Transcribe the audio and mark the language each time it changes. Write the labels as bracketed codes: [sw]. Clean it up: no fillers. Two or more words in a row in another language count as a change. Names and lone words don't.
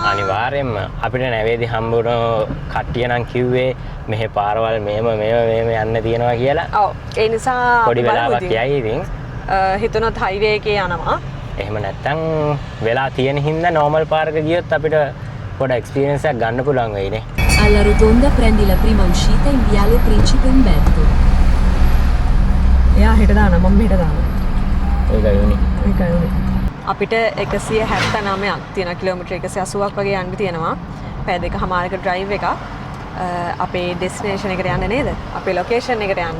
[si] අනිවාර්යෙන්ම අපිට නැවේදී හම්බුන කට්ටිය නම් කිව්වේ මෙහෙ පාරවල් මෙහෙම යන්න තියෙනවා කියලා. ඔව්. ඒ නිසා පොඩි වෙලාවක් යයි ඉතින්. හිතුනොත් හයිවේ එකේ යනවා. එහෙම නැත්තම් වෙලා තියෙන හින්දා නෝමල් පාරක ගියොත් අපිට පොඩ එක්ස්පීරියන්ස් එකක් ගන්න පුළුවන් වෙයිනේ. [it] Alla rotonda prendi la prima uscita in Viale Principe Umberto. [si] එයා හෙට දානවා මම මෙහෙට දානවා. ඒකයි උනේ. ඒකයි උනේ. අපිට 179ක් තියෙන කිලෝමීටර් 180ක් වගේ යන්න තියෙනවා. පැය දෙකමාරක ඩ්‍රයිව් එකක්. අපේ ඩෙස්ටිනේෂන් එකට යන්න නේද? අපේ ලොකේෂන් එකට යන්න.